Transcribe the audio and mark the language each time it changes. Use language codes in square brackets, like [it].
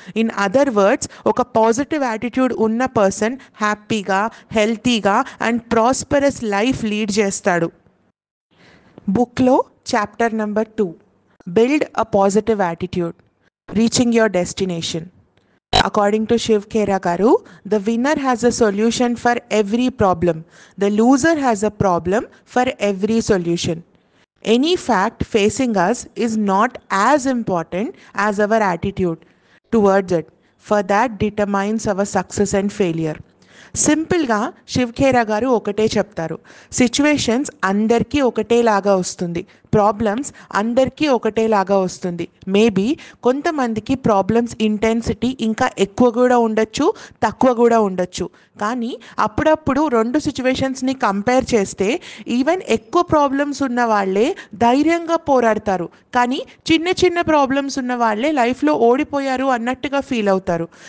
[te] In other words, ఒక positive attitude ఉన్న person హ్యాపీగా, హెల్తీగా అండ్ ప్రాస్పరస్ లైఫ్ లీడ్ చేస్తాడు. [en] బుక్లో chapter number 2, build a positive attitude, reaching your destination. According to Shiv Khera garu, the winner has a solution for every problem. The loser has a problem for every solution. Any fact facing us is not as important as our attitude towards it, for that determines our success and failure. [te] సింపుల్గా శివ్ ఖేరా గారు ఒకటే చెప్తారు, situations అందరికీ ఒకటేలాగా వస్తుంది, problems అందరికీ ఒకటేలాగా వస్తుంది. Maybe కొంతమందికి problems intensity ఇంకా ఎక్కువ కూడా ఉండొచ్చు, తక్కువ కూడా ఉండొచ్చు. కానీ అప్పుడప్పుడు రెండు సిచ్యువేషన్స్ని కంపేర్ చేస్తే ఈవెన్ ఎక్కువ ప్రాబ్లమ్స్ ఉన్న వాళ్ళే ధైర్యంగా పోరాడతారు, కానీ చిన్న చిన్న ప్రాబ్లమ్స్ ఉన్న వాళ్ళే లైఫ్లో ఓడిపోయారు అన్నట్టుగా ఫీల్ అవుతారు.